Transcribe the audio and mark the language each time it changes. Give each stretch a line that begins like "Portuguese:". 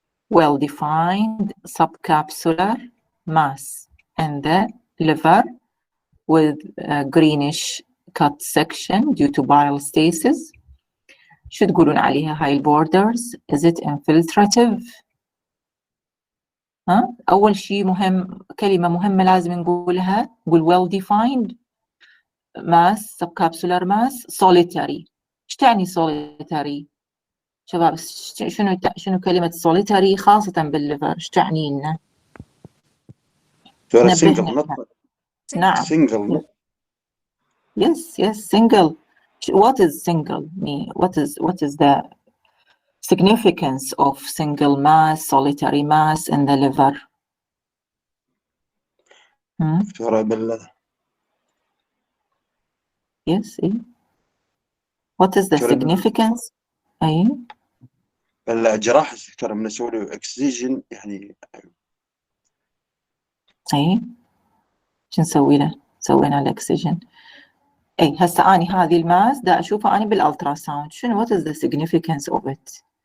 English: Well-defined subcapsular mass in the liver with a greenish cut section due to bile stasis.
Arabic: شو تقولون عليها هاي البوردرز؟
English: Is it infiltrative؟
Arabic: أول شيء مهم كلمة مهمة لازم نقولها نقول
English: well-defined mass subcapsular mass solitary.
Arabic: إيش تعني solitary؟ شباب شنو كلمة solitary خاصة بالليفر إيش تعني لنا؟ دكتورة single. نعم.
English: single. Yes, single. What is single mean? What is the significance of single mass, solitary mass in the liver?
Arabic: دكتورة بالله.
English: Yes. What is the significance?
Arabic: أي. الجراحة دكتورة من نسوي له اكسجين يعني. أي. شو نسوي له؟ سوينا الاكسجين. اي هسه اني هذه الماس دا اشوفها اني بالالترا ساوند شنو
English: what is the significance of it.